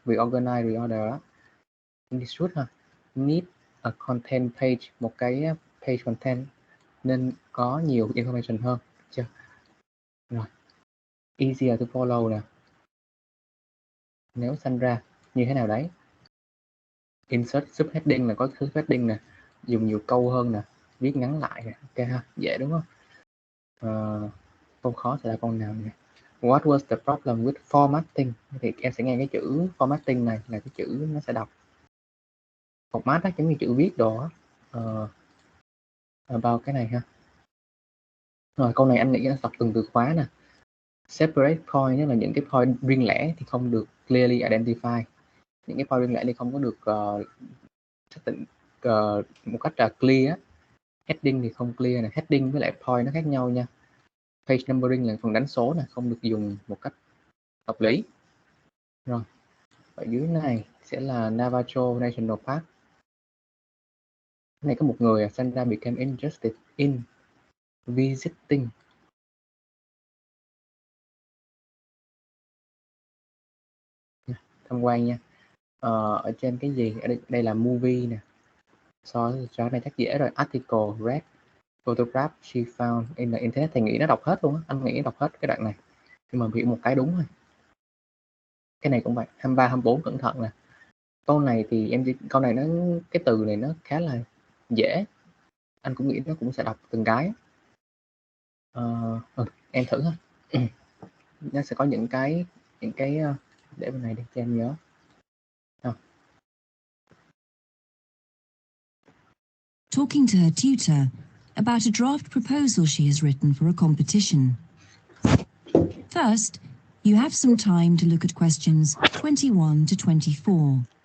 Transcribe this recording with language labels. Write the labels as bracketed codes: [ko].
[en] Reorganize, reorder [vi] đó. Should ha. [en] Need a content page, [vi] một cái page content nên có nhiều information hơn, chưa? Rồi. Easier to follow nè. Nếu Sandra như thế nào đấy. Insert subheading là có subheading nè, dùng nhiều câu hơn nè, viết ngắn lại nè, ok ha, dễ đúng không? Câu khó sẽ là câu nào nè? [en] What was the problem with formatting? [vi] Thì em sẽ nghe cái chữ formatting này là cái chữ nó sẽ đọc format đó, giống như chữ viết đồ á. Bao cái này ha. Rồi câu này anh nghĩ nó đọc từng từ khóa nè. Separate point, tức là những cái point riêng lẻ thì không được clearly identify. Những cái point riêng lẻ thì không có được xác định một cách là clear. Heading thì không clear nè, heading với lại point nó khác nhau nha. Page numbering là phần đánh số nè, không được dùng một cách hợp lý. Rồi, ở dưới này sẽ là Navajo National Park. Cái này có một người Sandra [en] became interested in visiting. [vi] Tham quan nha. Ở trên cái gì? Ở đây là movie nè. So này chắc dễ rồi. [en] Article, read, photograph she found in the internet. [vi] Thầy nghĩ nó đọc hết luôn á. Anh nghĩ đọc hết cái đoạn này. Nhưng mà hiểu một cái đúng thôi. Cái này cũng vậy. 23, 24 cẩn thận nè. Câu này thì câu này nó, cái từ này nó khá là dễ. Anh cũng nghĩ nó cũng sẽ đọc từng cái. Em thử ha. Nó sẽ có những cái để bên này để cho em nhớ. [en] Talking to her tutor about a draft proposal she has written for a competition. First, you have some time to look at questions 21 to 24.